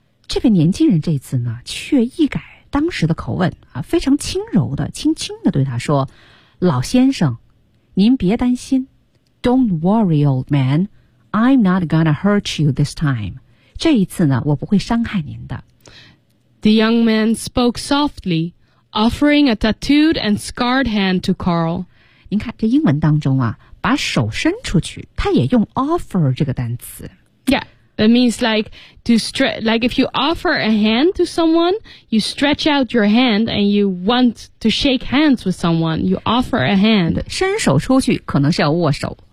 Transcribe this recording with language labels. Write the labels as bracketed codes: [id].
[zh] 这个年轻人这次呢却一改当时的口吻、啊、非常轻柔的轻轻的对他说老先生您别担心。 [en] Don't worry, old man. I'm not gonna hurt you this time. [zh] 这一次呢我不会伤害您的。 [en] The young man spoke softly, offering a tattooed and scarred hand to Carl. [zh] 您看这英文当中啊把手伸出去他也用 offer 这个单词。 [en] Yeah, it means like, like if you offer a hand to someone, you stretch out your hand and you want to shake hands with someone, you offer a hand. [zh] 伸手出去可能是要握手。